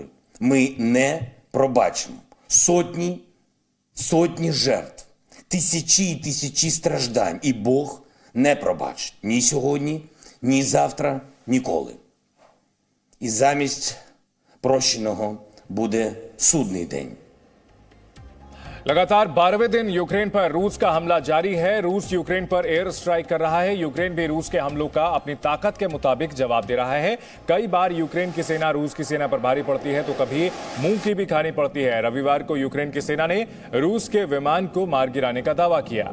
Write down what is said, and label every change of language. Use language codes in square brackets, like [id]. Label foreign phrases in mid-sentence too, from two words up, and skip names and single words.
[uk] Ми не пробачимо сотні жертв, тисячі і тисячі страждань. І Бог не пробачить ні сьогодні, ні завтра, ніколи. І замість прощеного буде судний день. [hi] लगातार 12वें दिन यूक्रेन पर रूस का हमला जारी है। रूस यूक्रेन पर [en] air strike [hi] कर रहा है। यूक्रेन भी रूस के हमलों का अपनी ताकत के मुताबिक जवाब दे रहा है। कई बार यूक्रेन की सेना रूस की सेना पर भारी पड़ती है तो कभी मुंह की भी खानी पड़ती है। रविवार को यूक्रेन की सेना ने रूस के विमान को मार गिराने का दावा किया।